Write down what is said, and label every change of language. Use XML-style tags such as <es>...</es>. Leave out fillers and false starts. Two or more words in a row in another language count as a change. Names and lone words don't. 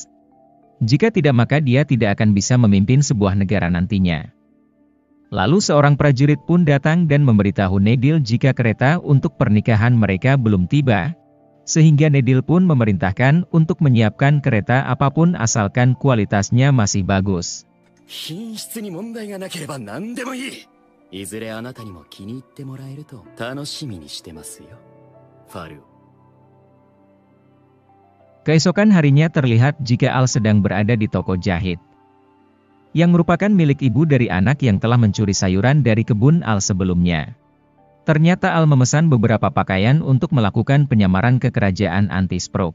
<id>Jika tidak maka dia tidak akan bisa memimpin sebuah negara nantinya. Lalu seorang prajurit pun datang dan memberitahu Nedil jika kereta untuk pernikahan mereka belum tiba, sehingga Nedil pun memerintahkan untuk menyiapkan kereta apapun asalkan kualitasnya masih bagus.</id> <ja>品質に問題がなければ何でもいい。いずれあなたにも気に入ってもらえると楽しみにしてますよ、ファルオ。</ja> <id>Keesokan harinya terlihat jika Al sedang berada di toko jahit. Yang merupakan milik ibu dari anak yang telah mencuri sayuran dari kebun Al sebelumnya. Ternyata Al memesan beberapa pakaian untuk melakukan penyamaran ke kerajaan Antisprook.</id>